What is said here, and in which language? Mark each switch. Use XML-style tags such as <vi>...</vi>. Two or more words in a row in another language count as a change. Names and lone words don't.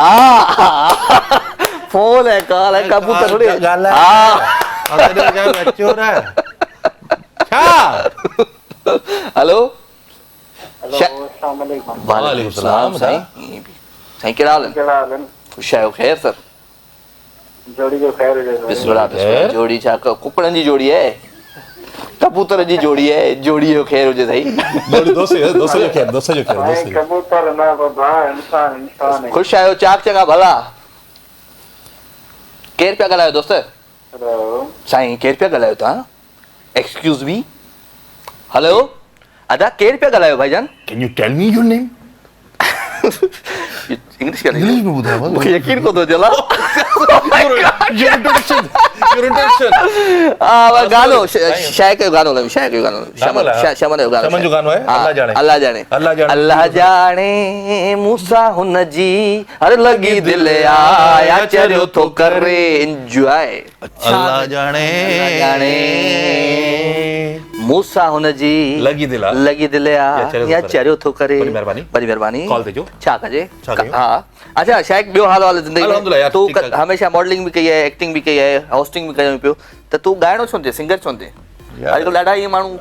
<ur>ہاں فون ہے، کال ہے، کبوتر تھوڑی. ہاں ہیلو</ur> <ar>السلام عليكم. وعليكم السلام</ar> <sd>साईं। साईं केड़ा हाल है? खुश आहियो? खैर सर? जोड़ी जो खैर हुजे।</sd> <ar>بسم الله بسم الله.</ar> <sd>जोड़ी छा कुकड़न जी जोड़ी है, कबूतर जी जोड़ी है? जोड़ी जो खैर हुजे साईं। जोड़ी दोस्त जो खैर</sd> <ur>کبوتر نہ بابا انسان ہے.</ur> <sd>खुश आहियो? चाक चंगा भला? केर पिया ॻाल्हायो दोस्त? हेलो साईं केर पिया ॻाल्हायो तव्हां?</sd> <en>Excuse me.</en> <sd>हेलो अदा केर पिया ॻाल्हायो भाईजान?</sd> <en>Can you tell me your name?</en> <ur>انگلش کیا</ur> <sd>इंग्लिश में ॿुधायो।</sd> <ur>مجھے یقین کو تو چلا.</ur> <en>Your introduction</en> <sd>वो गानो शायद के गानो लगे, शायद के गानो शमन जो गानो, शमन जो गानो है। अल्लाह जाने अल्लाह जाने अल्लाह जाने मूसा हुन जी हर लगी दिल आया चरियो तो करे एंजॉय। अल्लाह जाने मूंसां हुनजी लॻी दिलि आहे। लॻी दिलि आहे या चरियो थो करे। वॾी महिरबानी। वॾी महिरबानी। कॉल ते जो। छा कजे? छा कयूं? हा अच्छा शाइक ॿियो हाल वाल ज़िंदगी अल्हम्दुलिल्लाह यार, तूं ठीकु आहे। हमेशह मॉडलिंग भी कई आहे, एक्टिंग भी कई आहे, होस्टिंग भी कयो पियो, त तूं ॻाइणो छो थिए, सिंगर छो थिए? यार। अॼुकल्ह ॾाढा ईअं माण्हू</sd>